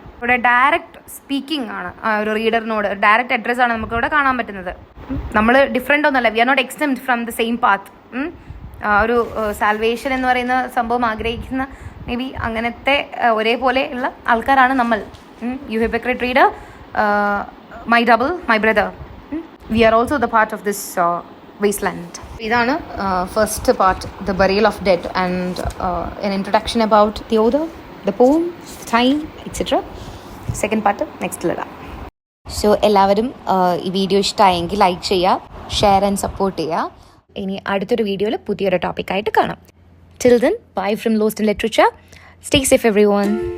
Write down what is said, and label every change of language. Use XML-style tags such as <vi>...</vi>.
<ml>ഇവിടെ direct speaking ആണ്, ഒരു റീഡറിനോട് ഡയറക്റ്റ് അഡ്രസ് ആണ് നമുക്ക് ഇവിടെ കാണാൻ പറ്റുന്നത്. നമ്മൾ ഡിഫറെൻ്റ് ഒന്നല്ല,</ml> <en>We are not extended from the same path.</en> <ml>ഒരു സാൽവേഷൻ എന്ന് പറയുന്ന സംഭവം ആഗ്രഹിക്കുന്ന മേ ബി അങ്ങനത്തെ ഒരേപോലെ ഉള്ള ആൾക്കാരാണ് നമ്മൾ.</ml> <en>You hypocrite reader, my double, my brother. We are also the part of this wasteland.</en> <ml>ഇതാണ് first part,</ml> <en>the burial of dead, and an introduction about the author, the poem, the time, etc.</en> <ml>Second part next ഇടാം. So എല്ലാവരും ഈ video ഇഷ്ടമായെങ്കിൽ like ചെയ്യുക, share and support ചെയ്യുക. ഇനി അടുത്തൊരു വീഡിയോയിൽ പുതിയൊരു ടോപ്പിക്കായിട്ട് കാണാം.</ml> <en>Till then, bye from Lost in Literature. Stay safe everyone.</en>